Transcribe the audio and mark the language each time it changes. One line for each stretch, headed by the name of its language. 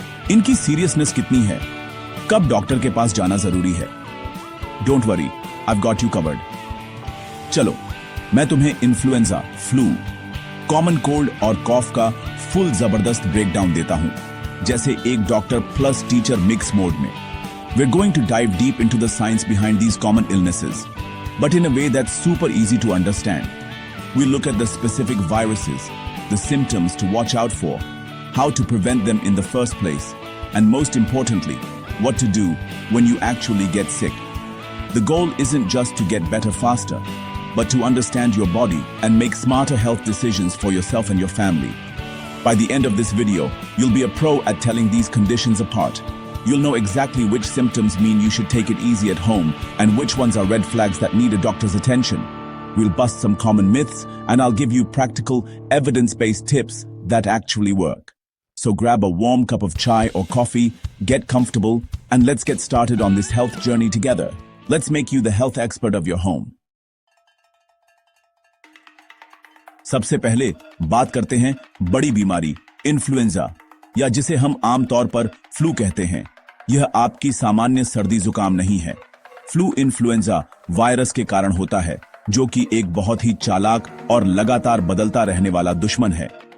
Hindi: इनकी सीरियसनेस कितनी है? कब डॉक्टर के पास जाना जरूरी है?
English: Don't worry, I got you covered.
Hindi: चलो मैं तुम्हें इन्फ्लुएंजा, फ्लू, कॉमन कोल्ड और कॉफ का फुल जबरदस्त ब्रेकडाउन देता हूं, जैसे एक doctor plus teacher mix mode में।
English: We're going to dive deep into the science behind these common illnesses, but in a way that's super easy to understand. We'll look at the specific viruses, the symptoms to watch out for, how to prevent them in the first place, and most importantly, what to do when you actually get sick. The goal isn't just to get better faster, but to understand your body and make smarter health decisions for yourself and your family. By the end of this video, you'll be a pro at telling these conditions apart. You'll know exactly which symptoms mean you should take it easy at home and which ones are red flags that need a doctor's attention. We'll bust some common myths and I'll give you practical, evidence-based tips that actually work. So grab a warm cup of chai or coffee, get comfortable, and let's get started on this health journey together. Let's make you the health expert of your home.
Hindi: सबसे पहले बात करते हैं बड़ी बीमारी influenza, या जिसे हम आमतौर पर फ्लू कहते हैं। यह आपकी सामान्य सर्दी जुकाम नहीं है। फ्लू इन्फ्लुएंजा वायरस के कारण होता है, जो कि एक बहुत ही चालाक और लगातार बदलता रहने वाला दुश्मन है।